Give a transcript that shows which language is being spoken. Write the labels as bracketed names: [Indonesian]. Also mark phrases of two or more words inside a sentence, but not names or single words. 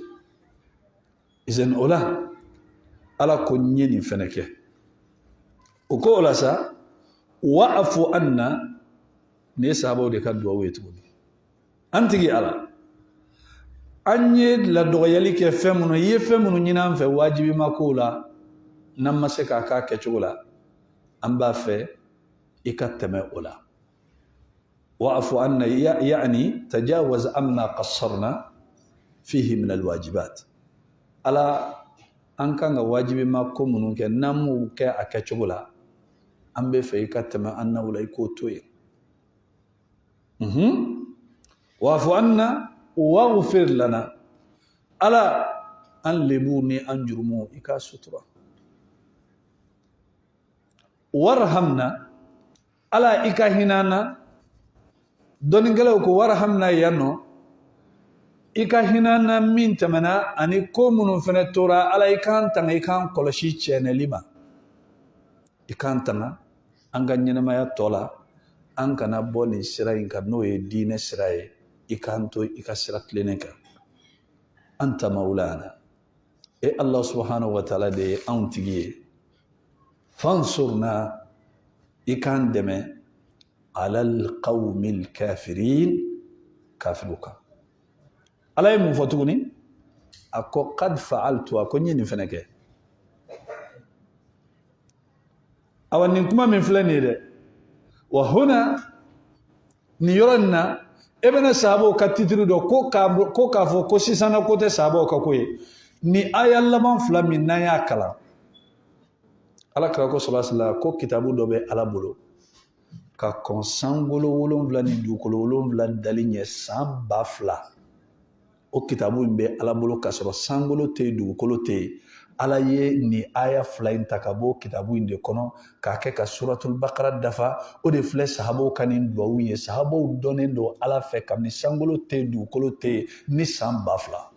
[Bambara] izan o la ala ko n ye nin fɛnɛ kɛ o ko o la sa [Arabic] واعف عنا [Bambara] ne sahabaw de ka duwawu ye tuguni an tigi ala an ye ladɔgɔyali kɛ fɛn minnu i ye fɛn minnu ɲini an fɛ wajibi ma kow la n'an ma se k'a k'a kɛcogo la an b'a fɛ i ka tɛmɛ o la [Arabic] واعف عنا يعني تجاوز عما قصرنا فيه من الواجبات [Bambara] ala an kan ka wajibi ma ko minnu kɛ n'an m'u kɛ a kɛcogo la an bɛ fɛ i ka tɛmɛ an naw la i k'o to yen [Arabic] واعف عنا واغفر لنا [Bambara] ala an lebu ni an jurumu i ka sutura warhamna ala i ka hinana dɔnnikɛlaw ko warhamna yanno i ka hinana min tɛmɛna ani ko minnu fana tora ala i kan tanga i kan kɔlɔsi cɛnɛli ma i kan tanga an ka ɲɛnamaya tɔ la an kana bɔ nin sira in kan n'o ye diinɛ sira ye i kan to i ka sira tilennen kan [Arabic] أنت مولانا [Bambara] e [Arabic] الله سبحانه وتعالى [Bambara] de ye anw tigi ye fansurna i kan dɛmɛ [Arabic] على القوم الكافرين [Bambara] kafiru kan ala ye mun fɔ tuguni a ko [Arabic] قد فعلت [Bambara] a ko n ye nin fɛnɛ kɛ awa nin kuma min filɛ nin ye dɛ [Arabic] وهنا [Bambara] ni yɔrɔ nin na e bɛna sahabaw ka titiri dɔ ko k'a fɔ ko sisan na ko tɛ sahabaw ka ko ye ni aya laban fila min n'an y'a kalan alakira ko [Arabic] صلى الله عليه وسلم [Bambara] ko kitabu dɔ bɛ ala bolo ka kɔn sankolo 7 ni dugukolo 7 dali ɲɛ san 2000 o kitabu in bɛ ala bolo ka sɔrɔ sankolo tɛ yen dugukolo tɛ yen ala ye ni aya fila in ta ka bɔ kitabu in de kɔnɔ k'a kɛ ka suratul baqara dafa o de filɛ sahabaw ka nin duwawu ye sahabaw dɔnnen don ala fɛ kabini sankolo tɛ yen dugukolo tɛ yen ni san 2000